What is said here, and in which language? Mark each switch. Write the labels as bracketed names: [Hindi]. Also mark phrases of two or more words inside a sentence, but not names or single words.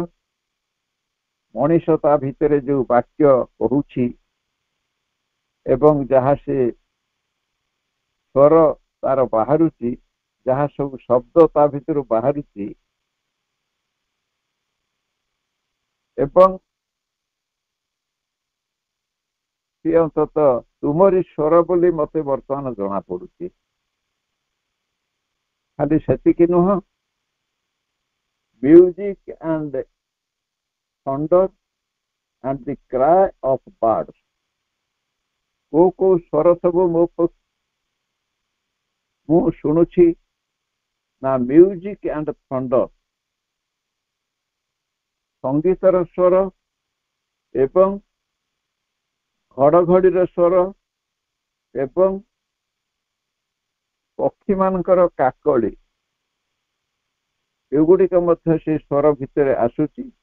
[Odia] ମଣିଷ ତା ଭିତରେ ଯୋଉ ବାକ୍ୟ କହୁଛି ଏବଂ ଯାହା ସେ ସ୍ୱର ତାର ବାହାରୁଛି, ଯାହା ସବୁ ଶବ୍ଦ ତା ଭିତରୁ ବାହାରୁଛି, ଏବଂ ସେ ଅନ୍ତତଃ ତୁମରି ସ୍ୱର ବୋଲି ମତେ ବର୍ତ୍ତମାନ ଜଣା ପଡୁଛି। ଖାଲି ସେତିକି ନୁହଁ, [English] music and thunder and the cry of birds, [Odia] କୋଉ ସ୍ୱର ସବୁ ମୁଁ ଶୁଣୁଛି ନା [English] music and thunder, [Odia] ସଙ୍ଗୀତର ସ୍ୱର ଏବଂ ଘଡଘଡିର ସ୍ୱର ଏବଂ ପକ୍ଷୀମାନଙ୍କର କାକଳି, ଏଗୁଡିକ ମଧ୍ୟ ସେ ସ୍ୱର ଭିତରେ ଆସୁଛି।